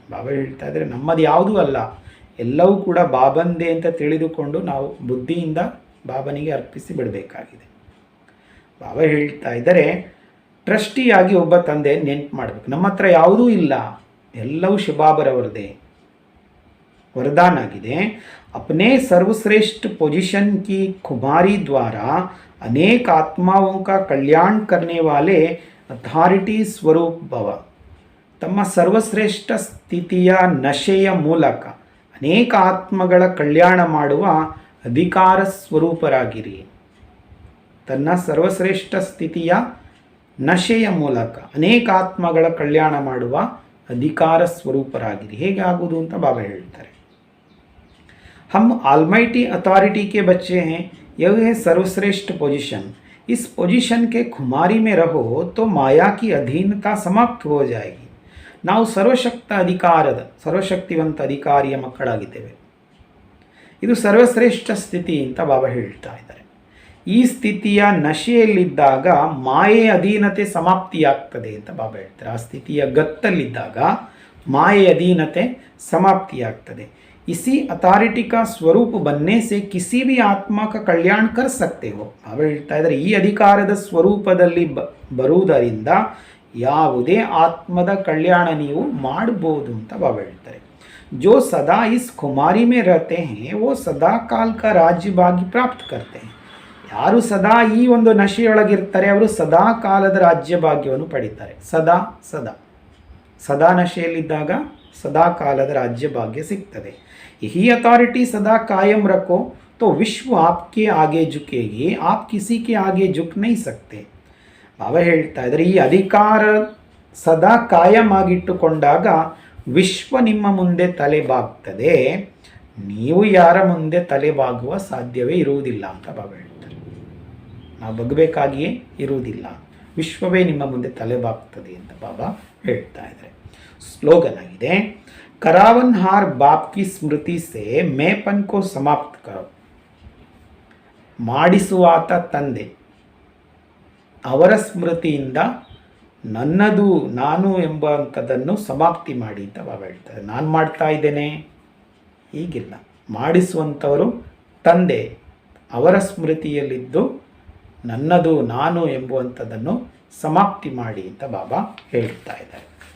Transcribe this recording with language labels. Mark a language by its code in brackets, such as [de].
[kn] ಬಾಬಾ ಹೇಳ್ತಾ ಇದ್ದಾರೆ ನಮ್ಮದು ಯಾವುದೂ ಅಲ್ಲ, ಎಲ್ಲವೂ ಕೂಡ ಬಾಬಂದೇ ಅಂತ ತಿಳಿದುಕೊಂಡು ನಾವು ಬುದ್ಧಿಯಿಂದ ಬಾಬನಿಗೆ ಅರ್ಪಿಸಿ ಬಿಡಬೇಕಾಗಿದೆ. ಬಾಬಾ ಹೇಳ್ತಾ ಇದ್ದಾರೆ ಟ್ರಸ್ಟಿಯಾಗಿ ಒಬ್ಬ ತಂದೆ ನೆನಪು ಮಾಡಬೇಕು. ನಮ್ಮ ಹತ್ರ ಯಾವುದೂ ಇಲ್ಲ, ಎಲ್ಲವೂ ಶಿವಬಾಬರವರದೇ वरदान आಗಿದೆ. [hi] अपने सर्वश्रेष्ठ पोजीशन की खुमारी द्वारा अनेक आत्माओं का कल्याण करने वाले ಅಥಾರಿಟಿ ಸ್ವರೂಪ ಭವ. [kn] ತಮ್ಮ ಸರ್ವಶ್ರೇಷ್ಠ ಸ್ಥಿತಿಯ ನಶೆಯ ಮೂಲಕ ಅನೇಕ ಆತ್ಮಗಳ ಕಲ್ಯಾಣ ಮಾಡುವ ಅಧಿಕಾರ ಸ್ವರೂಪರಾಗಿರಿ. ತನ್ನ ಸರ್ವಶ್ರೇಷ್ಠ ಸ್ಥಿತಿಯ ನಶೆಯ ಮೂಲಕ ಅನೇಕ ಆತ್ಮಗಳ ಕಲ್ಯಾಣ ಮಾಡುವ ಅಧಿಕಾರ ಸ್ವರೂಪರಾಗಿರಿ. ಹೇಗೆ ಆಗುವುದು ಅಂತ ಬಾಬಾ ಹೇಳ್ತಾರೆ. [hi] हम ऑलमाइटी अथॉरिटी के बच्चे हैं, यह है सर्वश्रेष्ठ पोजीशन. इस पोजीशन के खुमारी में रहो तो माया की अधीनता समाप्त हो जाएगी. [kn] ನಾವು ಸರ್ವಶಕ್ತಿವಂತ ಅಧಿಕಾರಿಯ ಮಕ್ಕಳಾಗಿದ್ದೇವೆ. ಇದು ಸರ್ವಶ್ರೇಷ್ಠ ಸ್ಥಿತಿ ಅಂತ ಬಾಬಾ ಹೇಳ್ತಾ ಇದ್ದಾರೆ. ಈ ಸ್ಥಿತಿಯ ನಶೆಯಲ್ಲಿದ್ದಾಗ ಮಾಯೆಯ ಅಧೀನತೆ ಸಮಾಪ್ತಿಯಾಗ್ತದೆ ಅಂತ ಬಾಬಾ ಹೇಳ್ತಾರೆ. ಆ ಸ್ಥಿತಿಯ ಗತ್ತಲ್ಲಿದ್ದಾಗ ಮಾಯೆಯ ಅಧೀನತೆ ಸಮಾಪ್ತಿಯಾಗ್ತದೆ. [hi] इसी अथॉरिटी का स्वरूप बनने से किसी भी आत्मा का कल्याण कर सकते हो. [kn] ಬಾಬಾ ಹೇಳ್ತಾ ಇದ್ದಾರೆ ಈ ಅಧಿಕಾರದ ಸ್ವರೂಪದಲ್ಲಿ ಬರುವುದರಿಂದ ಯಾವುದೇ ಆತ್ಮದ ಕಲ್ಯಾಣ ನೀವು ಮಾಡಬಹುದು ಅಂತ ಬಾಬಾ ಹೇಳ್ತಾರೆ. [hi] जो सदा इस खुमारी में रहते हैं वो सदा काल का राज्य भाग्य प्राप्त करते हैं. [kn] ಯಾರು ಸದಾ ಈ ಒಂದು ನಶೆಯೊಳಗಿರ್ತಾರೆ ಅವರು ಸದಾ ಕಾಲದ ರಾಜ್ಯ ಭಾಗ್ಯವನ್ನು ಪಡೀತಾರೆ. ಸದಾ ಸದಾ ಸದಾ ನಶೆಯಲ್ಲಿದ್ದಾಗ सदा कालद राज्य भाग्य सिग्तದೆ. [hi] यही अथॉरिटी सदा कायम रखो तो विश्व आपके आगे झुकेगी, आप किसी के आगे झुक नहीं सकते. [kn] ಬಾಬಾ ಹೇಳ್ತಾ ಇದ್ದಾರೆ ಈ ಅಧಿಕಾರ ಸದಾ ಕಾಯಂ ಆಗಿಟ್ಟುಕೊಂಡಾಗ ವಿಶ್ವ ನಿಮ್ಮ ಮುಂದೆ ತಲೆ ಬಾಗ್ತದೆ, ನೀವು ಯಾರ ಮುಂದೆ ತಲೆ ಬಾಗುವ ಸಾಧ್ಯವೇ ಇರುವುದಿಲ್ಲ ಅಂತ ಬಾಬಾ ಹೇಳ್ತಾರೆ. ನಾವು ಬಗ್ಬೇಕಾಗಿಯೇ ಇರುವುದಿಲ್ಲ, ವಿಶ್ವವೇ ನಿಮ್ಮ ಮುಂದೆ ತಲೆ ಬಾಗ್ತದೆ ಅಂತ ಬಾಬಾ ಹೇಳ್ತಾ ಇದ್ದಾರೆ. [hi] स्लोगन [kn] आಗಿದೆ [hi] करावनहार बाप की स्मृति से मैपन को समाप्त करो. [kn] ಮಾಡಿಸುವಾತ ತಂದೆ ಅವರ ಸ್ಮೃತಿಯಿಂದ ನನ್ನದು ನಾನು ಎಂಬಂಥದ್ದನ್ನು ಸಮಾಪ್ತಿ ಮಾಡಿ ಅಂತ ಬಾಬಾ ಹೇಳ್ತಾರೆ. ನಾನು ಮಾಡ್ತಾ ಇದ್ದೇನೆ ಹೀಗಿಲ್ಲ, ಮಾಡಿಸುವಂಥವರು ತಂದೆ ಅವರ ಸ್ಮೃತಿಯಲ್ಲಿದ್ದು ನನ್ನದು ನಾನು ಎಂಬುವಂಥದ್ದನ್ನು ಸಮಾಪ್ತಿ ಮಾಡಿ ಅಂತ ಬಾಬಾ ಹೇಳ್ತಾ ಇದ್ದಾರೆ.